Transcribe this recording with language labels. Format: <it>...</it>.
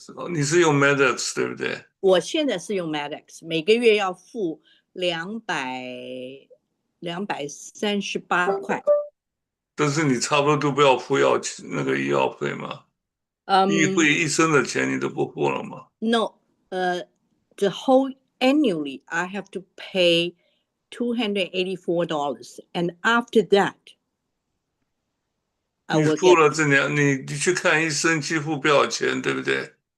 <zh>你是用 Medex 对不对？我现在是用 Medex， 每个月要付238块。但是你差不多都不要付那个医药费嘛。医生的钱你都不付了吗？</zh> <en>No， the whole annually I have to pay $284, and after that，</en> <zh>你付了这2，你去看医生几乎不要钱，对不对？</zh>